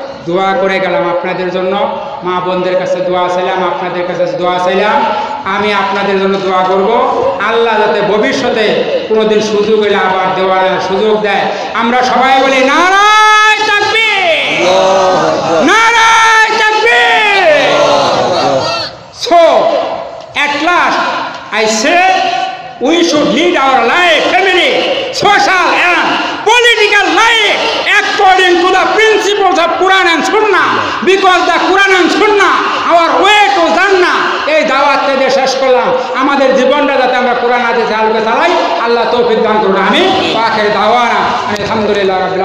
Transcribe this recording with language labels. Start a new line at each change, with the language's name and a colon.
Bangla: দোয়া করে গেলাম আপনাদের জন্য, মা বোনদের কাছে দোয়া চাইলাম, আপনাদের কাছে দোয়া চাইলাম। আমি আপনাদের জন্য দোয়া করব, আল্লাহ যাতে ভবিষ্যতে কোনোদিন সুযোগ এলে আবার দেওয়ার সুযোগ দেয়। আমরা সবাই বলি নারায়ে তাকবীর, নারায়ে তাকবীর।
English: So at last I say we should lead our life, family, social and political life according to the principles of Quran and Sunnah, because the Quran and Sunnah our way to Jannah.
Bangla: এই দাওয়াতটা দিয়ে শেষ করলাম। আমাদের জীবনটা যাতে আমরা কোরআন হাদিসের আলোকে চালাই, আল্লাহ তৌফিক দান করুন। আমিন।
Arabic: ওয়া আখির দাওয়ানা আলহামদুলিল্লাহ রাব্বিল